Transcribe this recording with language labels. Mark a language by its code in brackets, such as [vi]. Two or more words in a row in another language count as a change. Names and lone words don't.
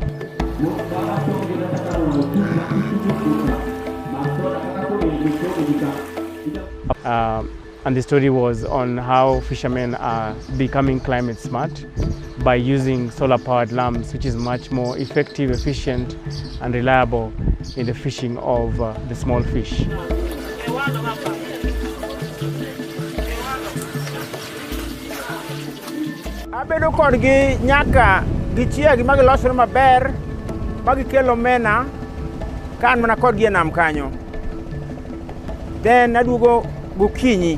[en] And the story was on how fishermen are becoming climate smart by using solar-powered lamps, which is much more effective, efficient, and reliable in the fishing of the small fish. [luo] Abedo kodgi nyaka gichiegi magi losore maber magi kelo omena kan mana kodgi e nam kanyo. Then aduogo gokinyi.